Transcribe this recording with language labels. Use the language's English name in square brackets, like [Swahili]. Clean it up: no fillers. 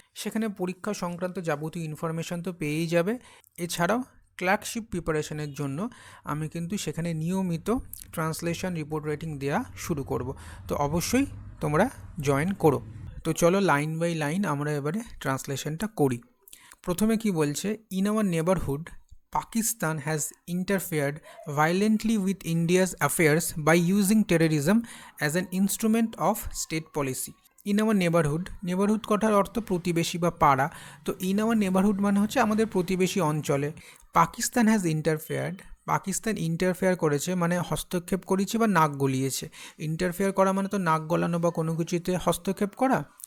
[Bangla] সেখানে পরীক্ষা সংক্রান্ত যাবতীয় ইনফরমেশান তো পেয়েই যাবে। এছাড়াও ক্লার্কশিপ প্রিপারেশনের জন্য আমি কিন্তু সেখানে নিয়মিত ট্রান্সলেশন রিপোর্ট রাইটিং দেওয়া শুরু করব, তো অবশ্যই তোমরা জয়েন করো। তো চলো লাইন বাই লাইন আমরা এবারে ট্রান্সলেশনটা করি। প্রথমে কি বলছে, [English] In our neighbourhood Pakistan has interfered violently with India's affairs by using terrorism as an instrument of state policy. In our neighbourhood [Bangla] কথার অর্থ প্রতিবেশী বা পাড়া। তো [English] in our neighbourhood [Bangla] মানে হচ্ছে আমাদের প্রতিবেশী অঞ্চলে। পাকিস্তান পাকিস্তান ইন্টারফেয়ার করেছে মানে হস্তক্ষেপ করেছে বা নাক গলিয়েছে। ইন্টারফেয়ার করা মানে তো নাক গলানো বা কোনো কিছুতে হস্তক্ষেপ করা।